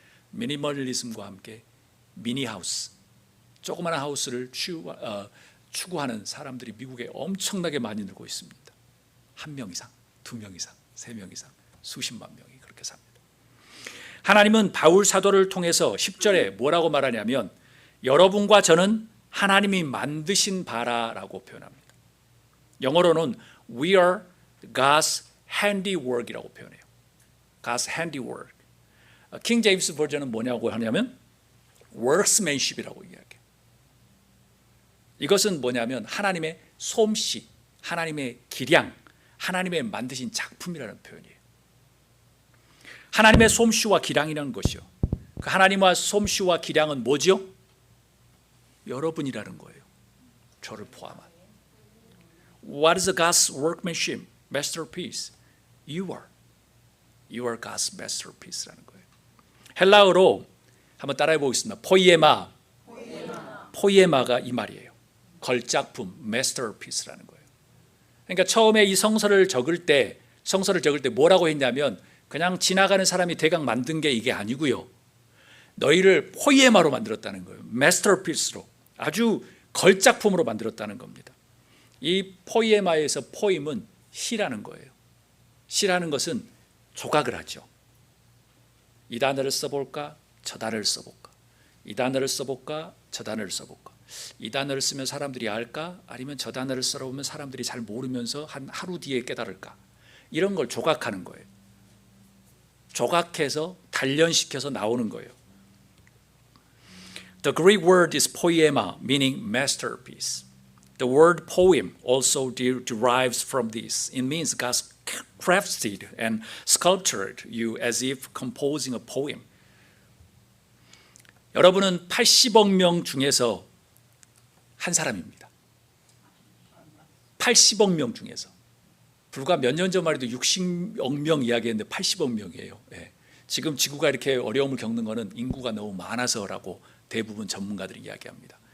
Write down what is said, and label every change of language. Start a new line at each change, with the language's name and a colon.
Korean: 미니멀리즘과 함께 미니하우스, 조그마한 하우스를 추구하는 사람들이 미국에 엄청나게 많이 늘고 있습니다. 1명 이상, 2명 이상, 3명 이상, 수십만 명이 그렇게 삽니다. 하나님은 바울 사도를 통해서 10절에 뭐라고 말하냐면 여러분과 저는 하나님이 만드신 바라라고 표현합니다. 영어로는
English: We are God's handiwork
Korean: 이라고 표현해요.
English: God's handiwork.
Korean: 킹 제임스 버전은 뭐냐고 하냐면 workmanship이라고 이야기해요. 이것은 뭐냐면 하나님의 솜씨, 하나님의 기량, 하나님의 만드신 작품이라는 표현이에요. 하나님의 솜씨와 기량이라는 것이요. 그 하나님의 솜씨와 기량은 뭐죠? 여러분이라는 거예요. 저를 포함한.
English: What is God's workmanship, masterpiece? You are. You are God's masterpiece
Korean: 라는 거예요. 헬라어로 한번 따라해 보겠습니다. 포이에마. 포이에마가 이 말이에요. 걸작품, masterpiece라는 거예요. 그러니까 처음에 이 성서를 적을 때 뭐라고 했냐면 그냥 지나가는 사람이 대강 만든 게 이게 아니고요. 너희를 포이에마로 만들었다는 거예요.
English: masterpiece로.
Korean: 아주 걸작품으로 만들었다는 겁니다. 이 포이에마에서 포임은 시라는 거예요. 시라는 것은 조각을 하죠. 이 단어를 써볼까? 저 단어를 써볼까? 이 단어를 써볼까? 저 단어를 써볼까? 이 단어를 쓰면 사람들이 알까? 아니면 저 단어를 써보면 사람들이 잘 모르면서 한 하루 뒤에 깨달을까? 이런 걸 조각하는 거예요. 조각해서 단련시켜서 나오는 거예요.
English: The Greek word is poema, meaning masterpiece. The word poem also derives from this. It means God crafted and sculptured you as if composing a poem.
Korean: 여러분은 80억 명 중에서 한 사람입니다. 80억 명 중에서. 불과 몇 년 전만 해도 60억 명 이야기했는데 80억 명이에요. 네. 지금 지구가 이렇게 어려움을 겪는 것은 인구가 너무 많아서라고 대부분 전문가들이 이야기합니다.